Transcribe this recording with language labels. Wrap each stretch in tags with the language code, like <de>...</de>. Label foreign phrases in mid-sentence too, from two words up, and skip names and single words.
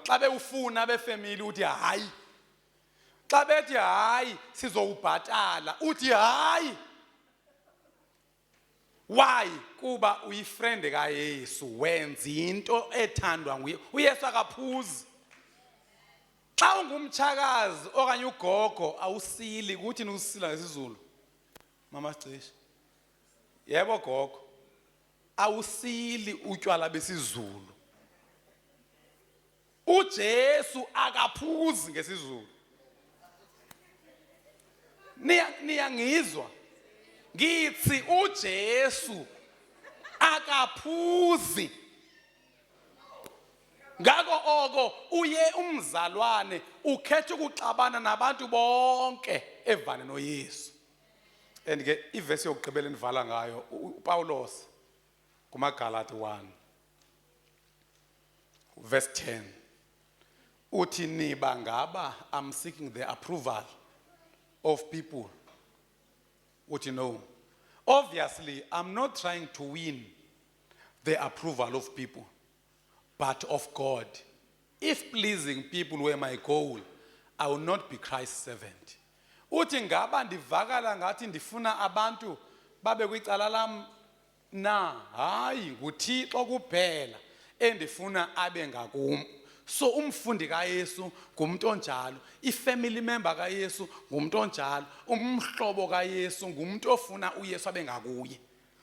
<xh>Xa bewufuna befamily uthi hayi. Xa bethi hayi sizowubhatala uthi hayi.</xh> <en>Why?</en> <xh>Kuba uyifriend kaYesu wenza into ethandwa nguye. uYesu akaphuzi. Xa ungumtshakazi okanye ugogo awusili kuthi usila ngesizulu.</xh> <zu>Mama Sicishe. Yebo gogo.</zu> <xh>Awusili utywala besizulu. uJesu akaphuzi ngesizulu.</xh> <zu>Niyangizwa? Ngithi uJesu akaphuzi.</zu> <xh>Ngako oko uye umzalwane ukhetha ukuxabana nabantu bonke evane noYesu. And ke ivesi yokugqibela endivala ngayo uPawulos kumaGalati 1 verse 10 uthi niba ngaba</xh> <en>I'm seeking the approval of people.</en> <xh>Uthi no.</xh> <en>Obviously I'm not trying to win the approval of people, but of God. If pleasing people were my goal, I will not be Christ's servant.</en> <xh>Uthi ngaba ndivakala ngathi ndifuna abantu babe kwicala lam na hayi nguThixo kuphela endifuna abe ngakum. So umfundi kaYesu ngumuntu onjalo,</xh> <en>ifamily member</en> <xh>kaYesu ngumuntu onjalo, umhlobo kaYesu ngumuntu ofuna uYesu abe ngakuye.</xh>